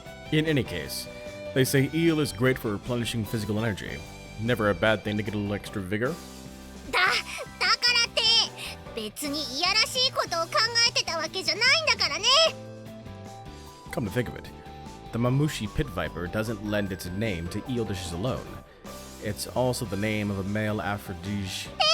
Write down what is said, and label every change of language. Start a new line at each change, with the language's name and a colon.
English: In any case, they say eel is great for replenishing physical energy. Never a bad thing to get a little extra vigor.
Japanese: だからって別にいやらしいことを考えてたわけじゃないんだからね。
English: Come to think of it, the Mamushi pit viper doesn't lend its name to eel dishes alone. It's also the name of a male aphrodisiac.